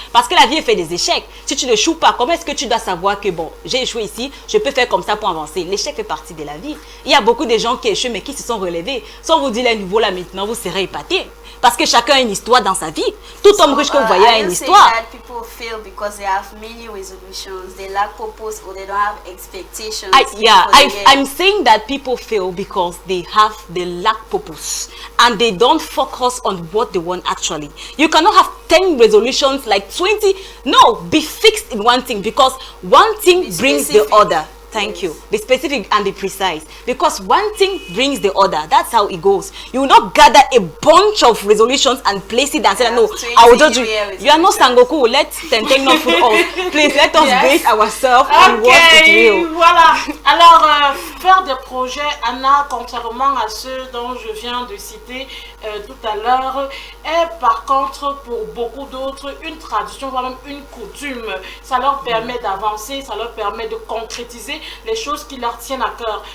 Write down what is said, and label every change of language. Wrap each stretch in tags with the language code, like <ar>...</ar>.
<fr>Parce que la vie est faite des échecs. Si tu n'échoues pas, comment est-ce que tu dois savoir que bon, j'ai échoué ici, je peux faire comme ça pour avancer? L'échec fait partie de la vie. Il y a beaucoup de gens qui échouent mais qui se sont relevés. Si on vous dit les niveaux là maintenant, vous serez épatés. Parce que chacun a une histoire dans sa vie. Tout homme riche que vous voyez a une histoire.</fr> <en>People fail because they have many resolutions, they lack purpose, or they don't have expectations. I'm saying that people fail because they lack purpose and they don't focus on what they want actually. You cannot have 10 resolutions like 20. No, be fixed in one thing because one thing brings the other. Thank you. Be specific and be precise. Because one thing brings the other. That's how it goes. You will not gather a bunch of resolutions and place it and say, no, I will just do it. You are not Sangoku. Let Tenteng not fool off. Please, let us base ourselves on what is real.</en> <fr>Voilà. Alors, faire des projets, Anna, contrairement à ceux dont je viens de citer tout à l'heure, est par contre pour beaucoup d'autres une tradition, voire même une coutume. Ça leur permet d'avancer, ça leur permet de concrétiser les choses qui leur tiennent à cœur.</fr>